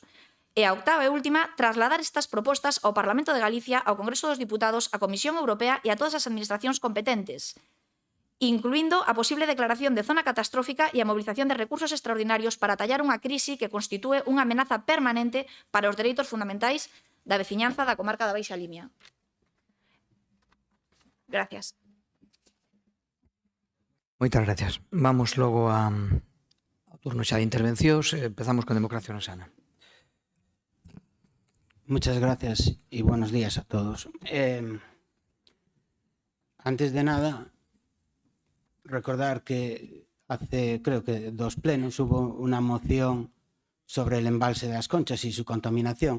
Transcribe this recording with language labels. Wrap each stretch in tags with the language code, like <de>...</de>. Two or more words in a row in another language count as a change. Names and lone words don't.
<gl>E a octava e última, trasladar estas propostas ao Parlamento de Galicia, ao Congreso dos Diputados, á Comisión Europea e a todas as administracións competentes, incluindo a posible declaración de zona catastrófica e a mobilización de recursos extraordinarios para tallar unha crise que constitúe unha amenaza permanente para os dereitos fundamentais da veciñanza da comarca da Baixa Limia. Gracias. Moitas gracias. Vamos logo ao turno xa de intervencións. Empezamos con Democracia Sana.</gl> <es>Muchas gracias y buenos días a todos. Antes de nada, recordar que hace, creo que 2 plenos, hubo una moción sobre el embalse de las Conchas y su contaminación.</es>